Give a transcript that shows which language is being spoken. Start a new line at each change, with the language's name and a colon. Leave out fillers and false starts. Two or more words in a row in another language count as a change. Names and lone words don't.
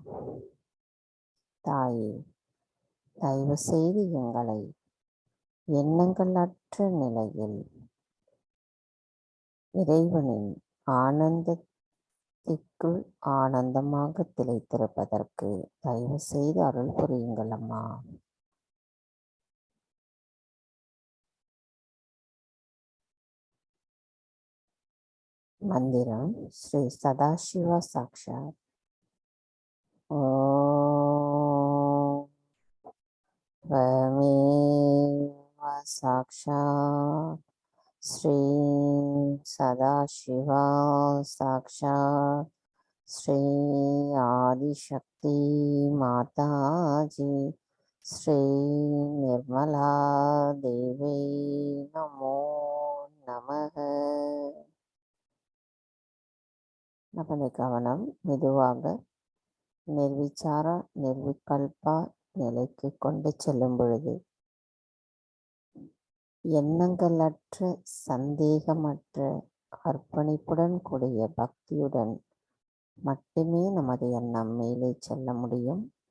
Tamil: தாயே தயவு செய்து எங்களை எண்ணங்களற்ற நிலையில் இறைவனின் ஆனந்தத்திற்குள் ஆனந்தமாக திளைத்திருப்பதற்கு தயவு செய்து அருள் புரியுங்கள் அம்மா.
Sanskrit: மந்திரம் श्री सदाशिव साक्षात्. ஓம் त्वमेव साक्षात् श्री सदाशिवा साक्षात् श्री आदिशक्ति माताजी श्री निर्मला देवी नमो नमः.
Tamil: நமது கவனம் மெதுவாக
Sanskrit: निर्विचार निर्विकल्प
Tamil: நிலைக்கு கொண்டு செல்லும் பொழுது எண்ணங்களற்ற, சந்தேகமற்ற, அர்ப்பணிப்புடன் கூடிய பக்தியுடன் மட்டுமே நமது எண்ணம் மேலே செல்ல முடியும்.